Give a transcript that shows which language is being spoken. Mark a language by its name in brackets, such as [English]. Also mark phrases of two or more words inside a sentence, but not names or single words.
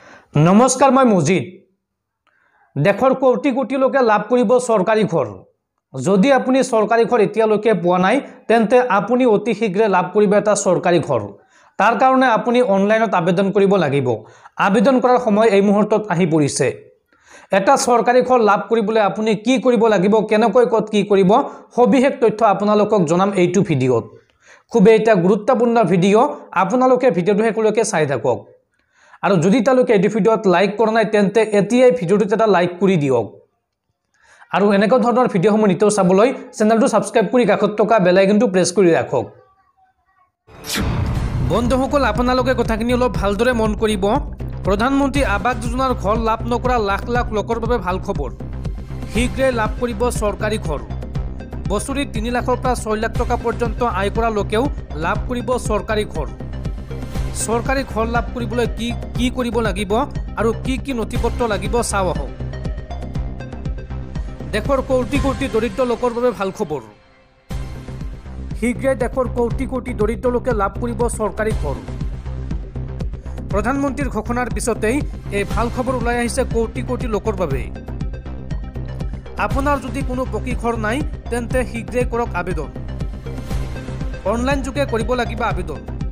[Assamese] নমস্কাৰ মই মজিদ দেশৰ কোটি কোটি লোকে লাভ কৰিব চৰকাৰী ঘৰ যদি আপুনি চৰকাৰী ঘৰ এতিয়ালৈকে পোৱা নাই তেন্তে आपुनी অতি শীঘ্ৰে লাভ কৰিব এটা চৰকাৰী ঘৰ তাৰ কাৰণে आपुनी অনলাইনত আবেদন কৰিব লাগিব আবেদন কৰাৰ সময় এই মুহূৰ্তত আহি পৰিছে এটা सरकारी घर লাভ কৰিবলৈ आपुनी কি কৰিব লাগিব কেনেকৈ কত কি কৰিব সবিশেষ তথ্য আপোনালোকক জনাম এইটো ভিডিঅত খুব এটা গুৰুত্বপূৰ্ণ ভিডিঅ আপোনালোকে ভিডিঅটো হেকলৈকে চাই থাকক আৰু যদি তালৈকে এই ভিডিঅত লাইক কৰা নাই তেন্তে এতিয়াই ভিডিঅটোত এটা লাইক কৰি দিয়ক আৰু এনেকৈ ধৰণৰ ভিডিঅসমূহ নিতৌ চাবলৈ চেনেলটো সাবস্ক্ৰাইব কৰি কাষত থকা বেল আইকনটো প্ৰেছ কৰি ৰাখক বন্ধুসকল আপোনালোকে কথাখিনি অলপ ভালদৰে মন কৰিব প্ৰধানমন্ত্ৰী আৱাস যোজনাৰ ঘৰ লাভ নকৰা লাখ লাখ লোকৰ বাবে ভাল খবৰ শীঘ্ৰে লাভ কৰিব চৰকাৰী ঘৰ বছৰি 3 লাখৰ পৰা 6 লাখ টকা পৰ্যন্ত আয় কৰা লোকেও লাভ কৰিব চৰকাৰী ঘৰ চৰকাৰী ঘৰ লাভ কৰিবলৈ কি কৰিব লাগিব আৰু কি নথিপত্ৰ লাগিব চাও আহক দেশৰ কোটি কোটি দৰিদ্ৰ লোকৰ বাবে ভাল খবৰ শীঘ্ৰে দেশৰ কোটি কোটি দৰিদ্ৰ লোকে লাভ কৰিব চৰকাৰী ঘৰ প্ৰধানমন্ত্ৰীৰ ঘোষণাৰ পিছতেই এই ভাল খবৰ ওলাই আহিছে কোটি কোটি লোকৰ বাবে আপোনাৰ যদি কোনো পকী ঘৰ নাই তেন্তে শীঘ্ৰে কৰক আবেদন অনলাইন যোগে কৰিব লাগিব আবেদন